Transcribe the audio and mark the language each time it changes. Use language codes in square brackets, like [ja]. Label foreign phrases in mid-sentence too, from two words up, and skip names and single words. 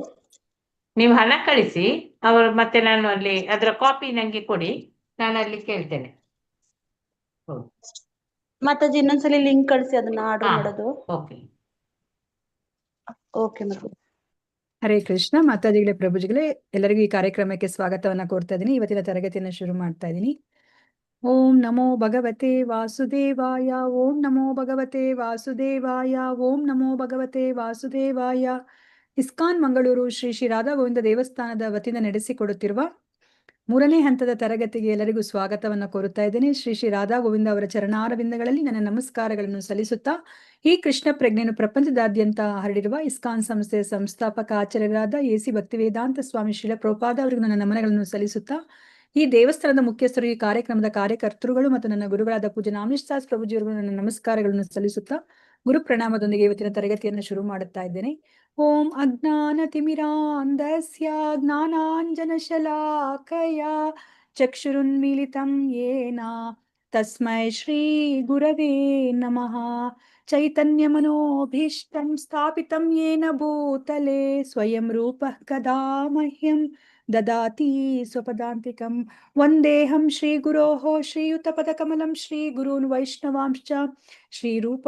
[kn] ನೀವು ಹಣ ಕಳಿಸಿ, ಅವರು ಮತ್ತೆ ನಾನು ಅಲ್ಲಿ ಅದರ ಕಾಪಿ ನಂಗೆ ಕೊಡಿ, ನಾನು ಅಲ್ಲಿ ಕೇಳ್ತೇನೆ. ಮಾತಾಜಿ ಇನ್ನೊಂದ್ಸಲಿ ಲಿಂಕ್ ಕಳಿಸಿ, ಅದನ್ನ ಆರ್ಡರ್ ಮಾಡೋದು. [en] ಓಕೆ [kn] ಮಾತಾಜಿ. ಹರೇ ಕೃಷ್ಣ ಮಾತಾಜಿಗಳೇ, ಪ್ರಭುಜಿಗಳೇ, ಎಲ್ಲರಿಗೂ ಈ ಕಾರ್ಯಕ್ರಮಕ್ಕೆ ಸ್ವಾಗತವನ್ನ ಕೋರ್ತಾ ಇದ್ದೀನಿ. ಇವತ್ತಿನ ತರಗತಿಯನ್ನು ಶುರು ಮಾಡ್ತಾ ಇದ್ದೀನಿ. [sa] ಓಂ ನಮೋ ಭಗವತೆ ವಾಸುದೇವಾಯ. ಓಂ ನಮೋ ಭಗವತೆ ವಾಸುದೇವಾಯ. ಓಂ ನಮೋ ಭಗವತೆ ವಾಸುದೇವಾಯ. [kn] ಇಸ್ಕಾನ್ ಮಂಗಳೂರು ಶ್ರೀ ಶ್ರೀ ರಾಧಾ ಗೋವಿಂದ ದೇವಸ್ಥಾನದ ವತಿಯಿಂದ ನಡೆಸಿಕೊಡುತ್ತಿರುವ 3ನೇ ಹಂತದ ತರಗತಿಗೆ ಎಲ್ಲರಿಗೂ ಸ್ವಾಗತವನ್ನ ಕೋರುತ್ತಾ ಇದ್ದೇನೆ. ಶ್ರೀ ಶ್ರೀ ರಾಧಾ ಗೋವಿಂದ ಅವರ ಚರಣಾರವಿಂದಗಳಲ್ಲಿ ನನ್ನ ನಮಸ್ಕಾರಗಳನ್ನು ಸಲ್ಲಿಸುತ್ತಾ, ಈ ಕೃಷ್ಣ ಪ್ರಜ್ಞೆಯನ್ನು ಪ್ರಪಂಚದಾದ್ಯಂತ ಹರಡಿರುವ ಇಸ್ಕಾನ್ ಸಂಸ್ಥೆಯ ಸಂಸ್ಥಾಪಕ ಆಚಾರ್ಯರಾದ ಎಸಿ ಭಕ್ತಿವೇದಾಂತ ಸ್ವಾಮಿ ಶ್ರೀಲ ಪ್ರಭುಪಾದ ಅವರಿಗೂ ನನ್ನ ನಮನಗಳನ್ನು ಸಲ್ಲಿಸುತ್ತಾ, ಈ ದೇವಸ್ಥಾನದ ಮುಖ್ಯಸ್ಥರು, ಈ ಕಾರ್ಯಕ್ರಮದ ಕಾರ್ಯಕರ್ತರುಗಳು ಮತ್ತು ನನ್ನ ಗುರುಗಳಾದ ಪೂಜ್ಯ ನಾಮನಿಷ್ಠ ದಾಸ್ ಪ್ರಭುಜಿಯವರಿಗೂ ನನ್ನ ನಮಸ್ಕಾರಗಳನ್ನು ಸಲ್ಲಿಸುತ್ತಾ ಗುರು ಪ್ರಣಾಮದೊಂದಿಗೆ ಇವತ್ತಿನ ತರಗತಿಯನ್ನು ಶುರು ಮಾಡುತ್ತಾ ಇದ್ದೇನೆ. [sa] ಓಂ ಅಜ್ಞಾನತಿಮಿರಾಂಧಸ್ಯ ಜ್ಞಾನಾಂಜನಶಲಾಕಯ ಚಕ್ಷುರುನ್ಮೀಲಿತಂ ಯೇನ ತಸ್ಮೈ ಶ್ರೀ ಗುರವೇ ನಮಃ. चैतन्यमनोभीष्टं स्थापितं येन भूतले स्वयं रूपः कदा मह्यं ददाति स्वपदान्तिकं वन्देऽहं श्रीगुरोः श्रीयुतपदकमलं श्रीगुरून् वैष्णवांश्च श्रीरूपं